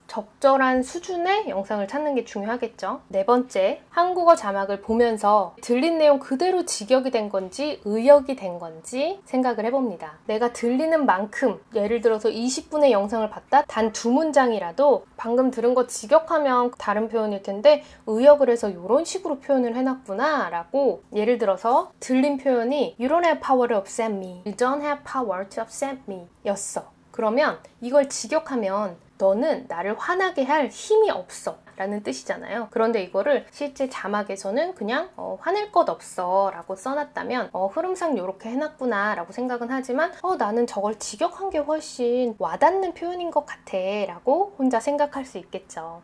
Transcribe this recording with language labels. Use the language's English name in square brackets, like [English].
[Korean] 적절한 수준의 영상을 찾는 게 중요하겠죠. 네 번째, 한국어 자막을 보면서 들린 내용 그대로 직역이 된 건지 의역이 된 건지 생각을 해봅니다. 내가 들리는 만큼 예를 들어서 20분의 영상을 봤다 단 2문장이라도 방금 들은 거 직역하면 다른 표현일 텐데 의역을 해서 이런 식으로 표현을 해놨구나 라고 예를 들어서 들린 표현이 [English] You don't have power to upset me. You don't have power to upset me [Korean] 였어. 그러면 이걸 직역하면 너는 나를 화나게 할 힘이 없어 라는 뜻이잖아요. 그런데 이거를 실제 자막에서는 그냥 화낼 것 없어 라고 써놨다면 흐름상 이렇게 해놨구나 라고 생각은 하지만 나는 저걸 직역한 게 훨씬 와닿는 표현인 것 같아 라고 혼자 생각할 수 있겠죠.